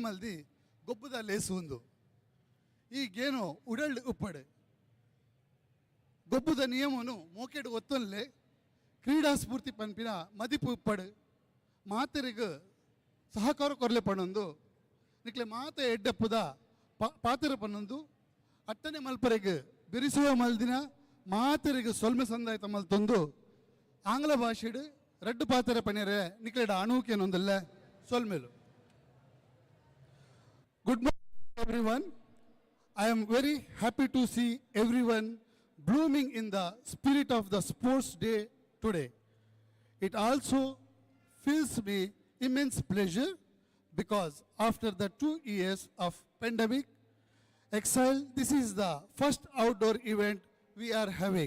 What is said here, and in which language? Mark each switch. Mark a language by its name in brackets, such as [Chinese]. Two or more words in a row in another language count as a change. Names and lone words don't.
[Tulu] ಮಲ್ದಿ ಗೊಬ್ಬುದ ಲೇಸುಂದು ಈಗೇನು ಉಡಳ್ಳು ಉಪ್ಪಡು ಗೊಬ್ಬುದ ನಿಯಮನು ಮೋಕೆಡು ಒತ್ತೊಲ್ಲೇ ಕ್ರೀಡಾ ಸ್ಫೂರ್ತಿ ಪಂಪಿನ ಮದಿಪು ಉಪ್ಪಡು ಮಾತರಿಗೆ ಸಹಕಾರ ಕೊರಲೆ ಪಣ್ಣೊಂದು ನಿಕ್ಲೆ ಮಾತೆ ಎಡ್ಡಪ್ಪುದ ಪಾತ್ರ ಪನ್ನೊಂದು ಅಟ್ಟನೆ ಮಲ್ಪರೆಗೆ ಬಿರಿಸುವ ಮಲ್ದಿನ ಮಾತರಿಗೆ ಸೊಲ್ಮೆ ಸಂದಾಯತ ಮಲ್ತೊಂದು ಆಂಗ್ಲ ಭಾಷೆಡು ರೆಡ್ಡು ಪಾತ್ರ ಪಣ್ಯರೆ ನಿಕ್ಲೆಡ ಅಣುಕೇನೊಂದಲ್ಲ ಸೊಲ್ಮೆಲು. [English] Good morning everyone. I am very happy to see everyone blooming in the spirit of the sports day today. It also fills me immense pleasure because after the 2 years of pandemic exile, this is the first outdoor event we are having.